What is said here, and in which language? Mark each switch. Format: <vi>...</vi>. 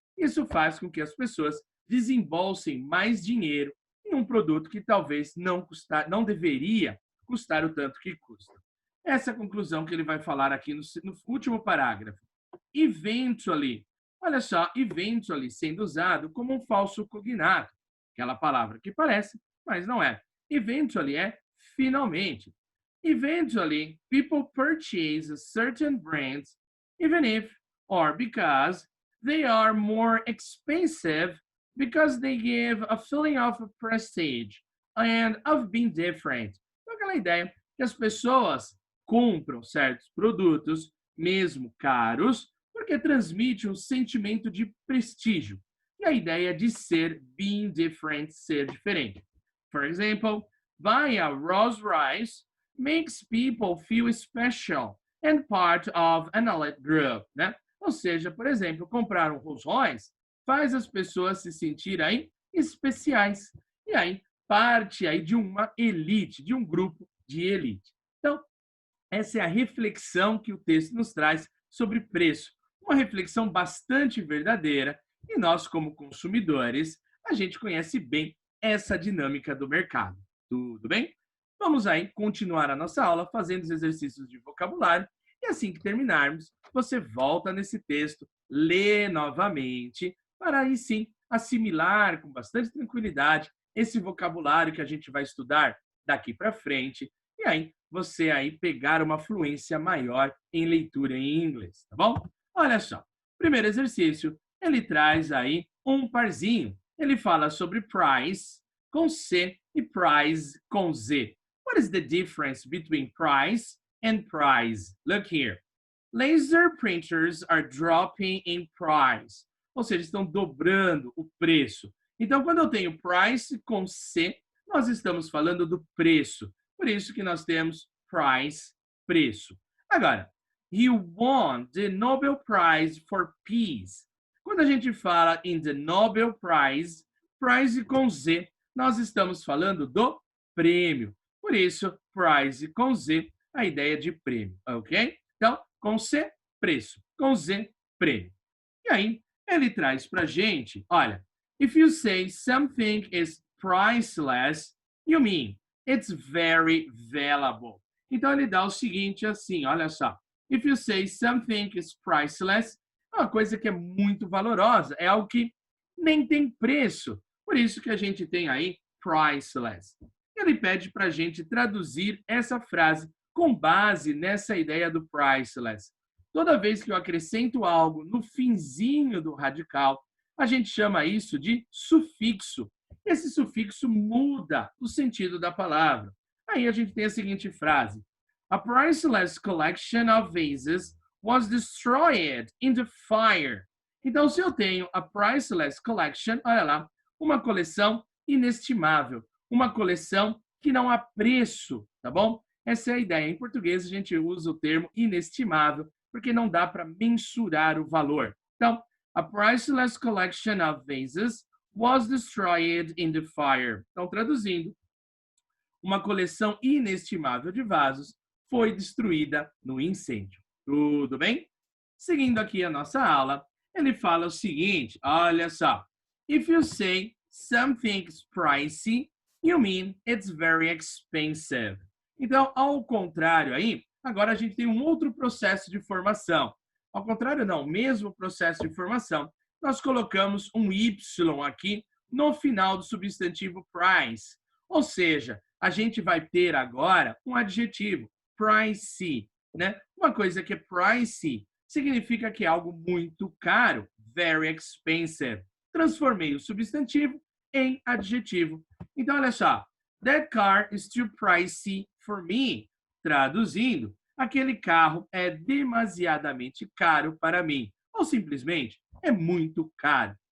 <pt>Isso faz com que as pessoas desembolsem mais dinheiro em um produto que talvez não deveria custar o tanto que custa. Essa é a conclusão que ele vai falar aqui no último parágrafo. Eventually, olha só, eventually sendo usado como um falso cognato, aquela palavra que parece, mas não é. Eventually é finalmente.</pt> <en>Eventually, people purchase certain brands, even if or because they are more expensive, because they give a feeling of prestige and of being different.</en> <pt>Então, aquela ideia que as pessoas compram certos produtos, mesmo caros, porque transmite um sentimento de prestígio e a ideia de ser</pt> <en>being different,</en> <pt>ser diferente.</pt> <en>For example, buying a Rolls Royce makes people feel special and part of an elite group, né?</en> <pt>Ou seja, por exemplo, comprar um Rolls Royce faz as pessoas se sentirem aí especiais e aí parte aí de uma elite, de um grupo de elite. Então, essa é a reflexão que o texto nos traz sobre preço. Uma reflexão bastante verdadeira e nós, como consumidores, a gente conhece bem essa dinâmica do mercado. Tudo bem? Vamos aí continuar a nossa aula fazendo os exercícios de vocabulário e assim que terminarmos, você volta nesse texto, lê novamente, para aí sim assimilar com bastante tranquilidade esse vocabulário que a gente vai estudar daqui para frente e aí você aí pegar uma fluência maior em leitura em inglês, tá bom? Olha só, primeiro exercício, ele traz aí um parzinho. Ele fala sobre price com C e price com Z.</pt> <en>What is the difference between price and price? Look here. Laser printers are dropping in price.</en> <pt>Ou seja, estão dobrando o preço. Então, quando eu tenho price com C, nós estamos falando do preço. Por isso que nós temos price, preço. Agora,</pt> <en>he won the Nobel Prize for Peace.</en> <pt>Quando a gente fala</pt> <en>in the Nobel Prize,</en> <pt>prize com Z, nós estamos falando do prêmio. Por isso, prize com Z, a ideia de prêmio, ok? Então, com C, preço. Com Z, prêmio. E aí, ele traz para a gente, olha,</pt> <en>if you say something is priceless, you mean it's very valuable.</en> <pt>Então, ele dá o seguinte assim, olha só.</pt> <en>If you say something is priceless,</en> <pt>é uma coisa que é muito valorosa, é algo que nem tem preço. Por isso que a gente tem aí priceless. Ele pede para a gente traduzir essa frase com base nessa ideia do priceless. Toda vez que eu acrescento algo no finzinho do radical, a gente chama isso de sufixo. Esse sufixo muda o sentido da palavra. Aí a gente tem a seguinte frase:</pt> <en>A priceless collection of vases was destroyed in the fire.</en> <pt>Então, se eu tenho</pt> <en>a priceless collection,</en> <pt>olha lá, uma coleção inestimável, uma coleção que não há preço, tá bom? Essa é a ideia. Em português, a gente usa o termo inestimável, porque não dá para mensurar o valor.</pt> <en>Então, a priceless collection of vases was destroyed in the fire.</en> <pt>Então, traduzindo, uma coleção inestimável de vasos foi destruída no incêndio. Tudo bem? Seguindo aqui a nossa aula, ele fala o seguinte, olha só.</pt> <en>If you say something's pricey, you mean it's very expensive.</en> <pt>Então, ao contrário aí, agora a gente tem um outro processo de formação. Ao contrário, não, mesmo processo de formação, nós colocamos um Y aqui no final do substantivo price. Ou seja, a gente vai ter agora um adjetivo, pricey, né? Uma coisa que é pricey significa que é algo muito caro,</pt> <en>very expensive.</en> <pt>Transformei o substantivo em adjetivo. Então, olha só.</pt> <en>That car is too pricey for me.</en> <pt>Traduzindo, aquele carro é demasiadamente caro para mim. Ou simplesmente, é muito caro.</pt>